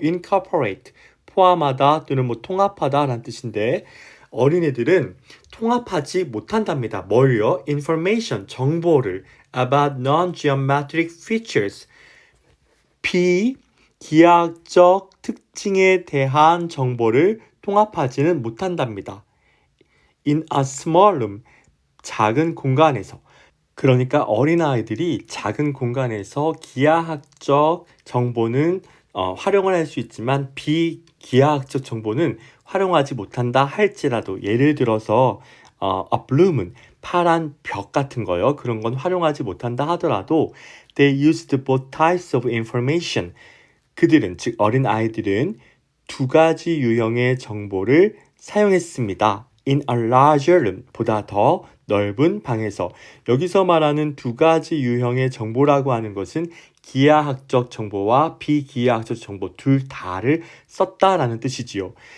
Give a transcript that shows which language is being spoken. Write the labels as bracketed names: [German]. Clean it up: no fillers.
[Korean] incorporate, 포함하다 또는 뭐 통합하다 라는 뜻인데 어린이들은 통합하지 못한답니다. 뭘요? information, 정보를 [English] about non-geometric features, [Korean] 비기하학적 특징에 대한 정보를 통합하지는 못한답니다. [English] in a small room, [Korean] 작은 공간에서. 그러니까 어린아이들이 작은 공간에서 기하학적 정보는 활용을 할 수 있지만 비기하학적 정보는 활용하지 못한다 할지라도 예를 들어서 [English] a bloom, [Korean] 파란 벽 같은 거요. 그런 건 활용하지 못한다 하더라도 [English] they used both types of information. [Korean] 그들은, 즉 어린아이들은 두 가지 유형의 정보를 사용했습니다. [English] in a larger room, [Korean] 보다 더 넓은 방에서. 여기서 말하는 두 가지 유형의 정보라고 하는 것은 기하학적 정보와 비기하학적 정보 둘 다를 썼다라는 뜻이지요.